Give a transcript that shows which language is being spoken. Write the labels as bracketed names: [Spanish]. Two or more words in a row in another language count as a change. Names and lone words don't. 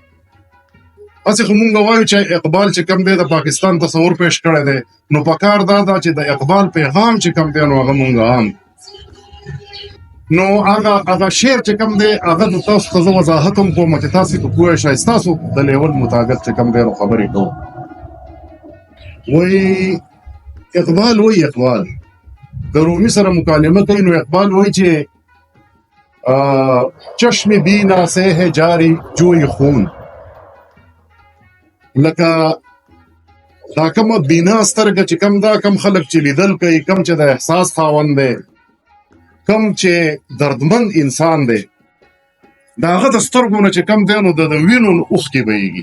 [Pashto] هسې خو مونږ وایو چې اقبال چې کوم دی د پاکستان تصور پیش کړی دی، نو په کار دا ده چې د اقبال پیغام چې کوم دی نو هغه مونږ عام نو هغه شعر چې کوم دی هغه د تاسو ته زه وضاحت هم کوم چې تاسو په پوه شئ، ستاسو د لیول مطابق چې کوم دی نو خبرې کوو. وایي اقبال، وایي اقبال د رومي سره مکالمه کوي، نو اقبال وایي چې [Urdu] چشم بینا سے ہے جاری جوی خون. [Pashto] لکه دا کومه بینا سترګه چې کوم دا کم خلک چې لیدل کوي، کم چې د احساس خاوند دی، کم چې دردمند انسان دی، د هغه د سترګو نه چې کم دی نو د وینو اوښکې بهیږي.